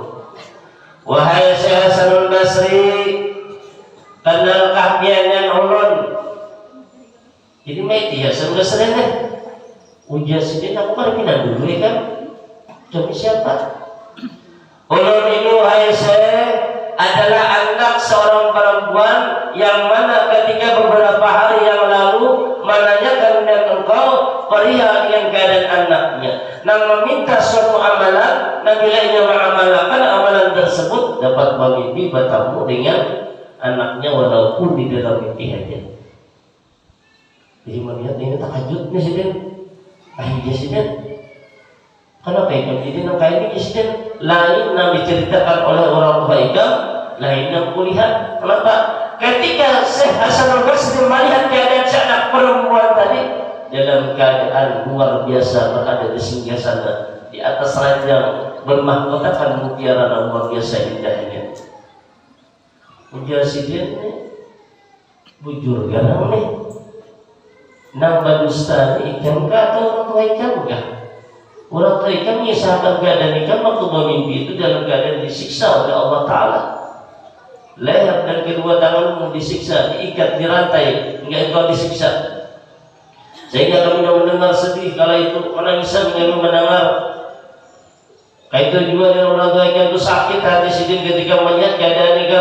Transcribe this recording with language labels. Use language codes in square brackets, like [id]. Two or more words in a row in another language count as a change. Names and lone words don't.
[bjn] Wahai Syekh Hasanul Basri, kenalkah pianyan ulun? Jadi mati Hasanul Basri nih. Ujar Sidin, aku kan pindah dulu ya kan? [id] Demi siapa? Ulun ini wahai Syekh adalah anak seorang perempuan yang mana ketika beberapa hari yang lalu menanyakan dengan engkau perihal dengan keadaan anaknya, nang meminta suatu amalan, dan bila ia mengamalkan amalan tersebut dapat bermimpi bertemu dengan anaknya walaupun di dalam mimpi saja. [bjn] Jadi melihat ini takjubnya Sidin. Akhirnya Sidin, kenapa ikam Sidin yang kayak ini Sidin? Lain yang diceritakan oleh orang tua ikam, lain yang kulihat. Kenapa? [id] Ketika Syekh Hasanul Basri melihat keadaan anak perempuan tadi dalam keadaan luar biasa berada di singgasana di atas ranjang bermahkotakan mutiara yang luar biasa indahnya. [bjn] Ujar Sidin nih, bujur garang nih. Nang badusta ikam kah atau orang tua ikam kah? [id] Orang tua ikam mengisahkan keadaan ikam waktu bermimpi itu dalam keadaan disiksa oleh Allah Ta'ala. Leher dan kedua tanganmu disiksa, diikat, dirantai hingga engkau disiksa. Sehingga kami mendengar sedih kala itu menangisan kami mendengar. [bjn] Kayak itu juga dengan orang tua ikam itu sakit hati Sidin ketika melihat keadaan ikam.